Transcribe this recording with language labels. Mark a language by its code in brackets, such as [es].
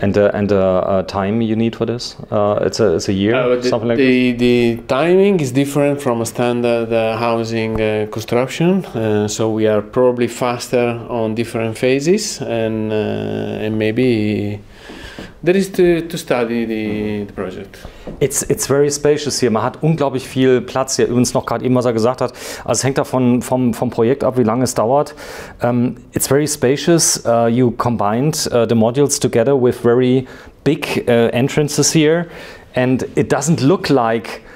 [en] And the time you need for this? It's a year, something like this? The timing is different from a standard housing construction, so we are probably faster on different phases, and maybe there is to study the project. It's very spacious [de] hier. Man hat unglaublich viel Platz hier. Übrigens noch gerade eben, was er gesagt hat. Also es hängt davon vom Projekt ab, wie lange es dauert. [en] It's very spacious. You combined the modules together with very big entrances here, and it doesn't look like.